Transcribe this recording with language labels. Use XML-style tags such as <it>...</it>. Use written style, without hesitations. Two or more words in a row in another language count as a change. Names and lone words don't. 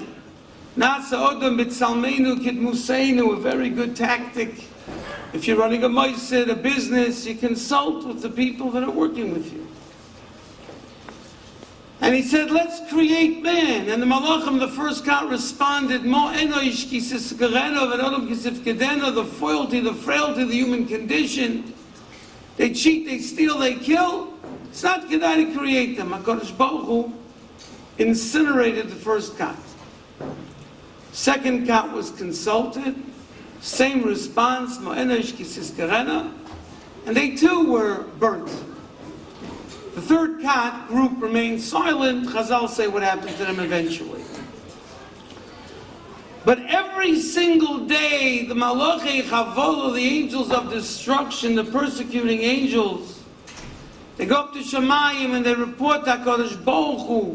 <he>נעשה אדם בצלמנו כדמותנו,</he> <en>a very good tactic. If you're running a ma'aseh, a business, you consult with the people that are working with you. And he said, let's create man. And the Malachim, the first count, responded,</en> <he>מה אנוש כי תזכרנו ובן אדם כי תפקדנו,</he> <en>the foilty, the frailty of the human condition. They cheat, they steal, they kill. It's not kedai to create them.</en> <he>הקדוש ברוך הוא</he> <en>incinerated the first count. Second count was consulted. Same response,</en> <he>מה אנוש כי תזכרנו.</he> <en>And they too were burnt. The third cat group remained silent. Chazal say what happened to them eventually. But every single day, the</en> <he>מלאכי חבלה,</he> <en>the angels of destruction, the persecuting angels, they go up to Shemayim and they report to</en> <he>הקדוש ברוך הוא.</he>